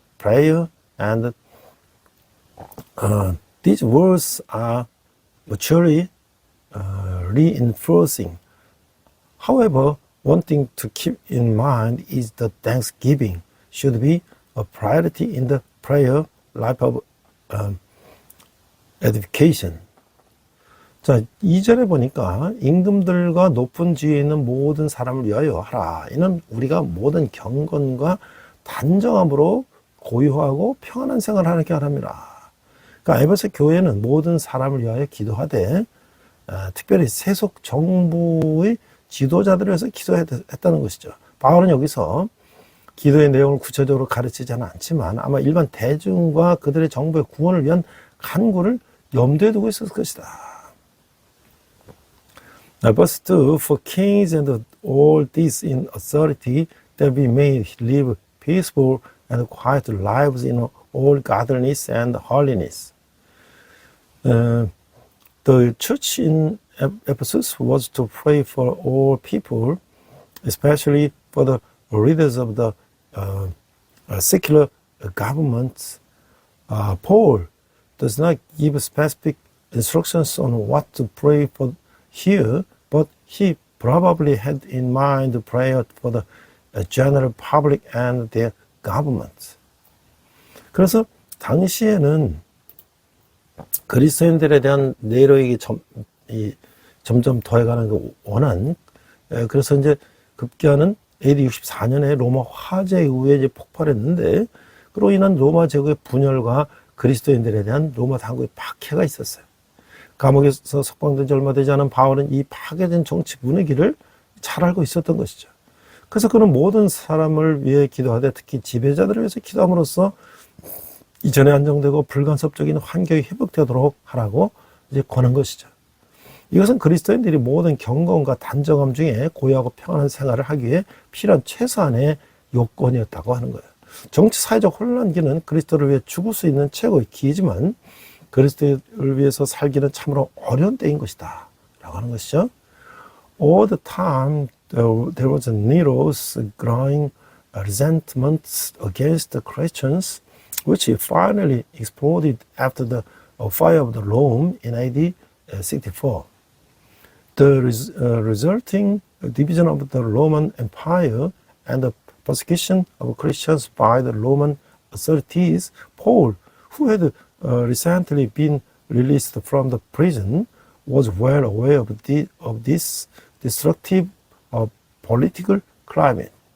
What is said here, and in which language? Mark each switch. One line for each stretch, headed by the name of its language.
English: prayer, and these words are mutually reinforcing. However, one thing to keep in mind is that thanksgiving should be a priority in the prayer life of edification.
Korean: 자, 2절에 보니까 임금들과 높은 지위에 있는 모든 사람을 위하여 하라. 이는 우리가 모든 경건과 단정함으로 고요하고 평안한 생활을 하게 하랍니다. 그러니까 에베소 교회는 모든 사람을 위하여 기도하되 특별히 세속 정부의 지도자들을 위해서 기도했다는 것이죠. 바울은 여기서 기도의 내용을 구체적으로 가르치지는 않지만 아마 일반 대중과 그들의 정부의 구원을 위한 간구를 염두에 두고 있었을 것이다.
English: Verse 2, For kings and all these in authority, that we may live peaceful and quiet lives in all godliness and holiness. The church in Ephesus was to pray for all people, especially for the leaders of the secular governments. Paul does not give specific instructions on what to pray for here, but he probably had in mind prayer for the general public and their governments.
Korean: 그래서 당시에는 그리스도인들에 대한 네로에게 점점 더해가는 그 원한, 그래서 이제 급기야는 AD 64년에 로마 화재에 의해 이제 폭발했는데, 그로 인한 로마 제국의 분열과 그리스도인들에 대한 로마 당국의 박해가 있었어요. 감옥에서 석방된 지 얼마 되지 않은 바울은 이 파괴된 정치 분위기를 잘 알고 있었던 것이죠. 그래서 그는 모든 사람을 위해 기도하되 특히 지배자들을 위해서 기도함으로써 이전에 안정되고 불간섭적인 환경이 회복되도록 하라고 이제 권한 것이죠. 이것은 그리스도인들이 모든 경건과 단정함 중에 고요하고 평안한 생활을 하기 위해 필요한 최소한의 요건이었다고 하는 거예요. 정치 사회적 혼란기는 그리스도를 위해 죽을 수 있는 최고의 기회지만 그리스도를 위해서 살기는 참으로 어려운 때인 것이다 라고 하는 것이죠.
English: All the time there was a Nero's growing resentment against the Christians, which finally exploded after the fire of the Rome in AD 64. The resulting division of the Roman Empire and the persecution of Christians by the Roman authorities, Paul, who had recently been released from the prison, was well aware of this destructive political climate.